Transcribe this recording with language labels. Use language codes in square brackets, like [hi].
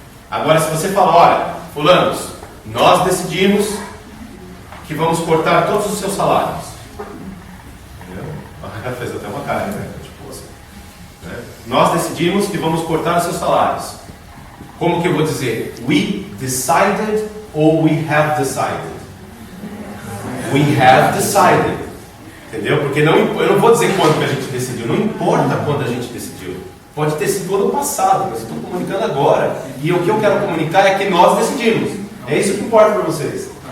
[pt] Agora, se você fala, olha, fulanos, nós decidimos que vamos cortar todos os seus salários. Entendeu? Fez até uma cara, né? Tipo assim, né? Nós decidimos que vamos cortar os seus salários. Como que eu vou dizer? [en] We decided ou we have decided? We have decided. [pt] Entendeu? Porque eu não vou dizer quando que a gente decidiu. Não importa quando a gente decidiu. Pode ter sido ano passado, mas eu estou comunicando agora. E o que eu quero comunicar é que nós decidimos. É isso que importa para vocês.